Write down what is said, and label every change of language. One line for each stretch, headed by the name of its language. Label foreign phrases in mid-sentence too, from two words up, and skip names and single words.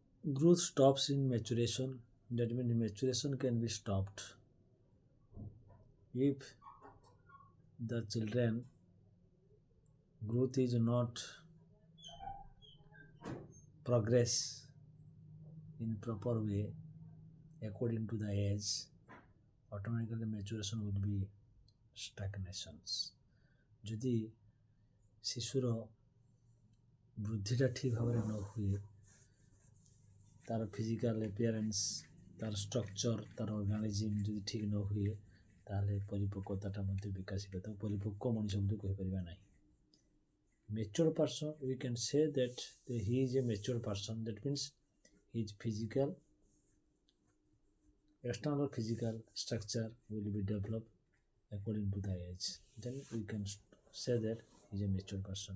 English: Growth stops in maturation. That means maturation can be stopped if the children growth is not progress in proper way according to the age. Automatically maturation will be stagnations.
Odia: ଯଦି ଶିଶୁର ବୃଦ୍ଧିଟା ଠିକ୍ ଭାବରେ ନ ହୁଏ, ତାର
English: physical appearance,
Odia: ତାର ଷ୍ଟ୍ରକ୍ଚର, ତାର ଅର୍ଗାନିଜିମ୍ ଯଦି ଠିକ୍ ନ ହୁଏ, ତାହେଲେ ପରିପକ୍ୱତାଟା ମଧ୍ୟ ବିକାଶିତ, ତାକୁ ପରିପକ୍ୱ ମଣିଷ ବୋଲି କହିପାରିବା ନାହିଁ।
English: Mature person, we can say that he is a mature person. That means his physical, external physical structure will be developed according to the age. Then we can say that he is a mature person.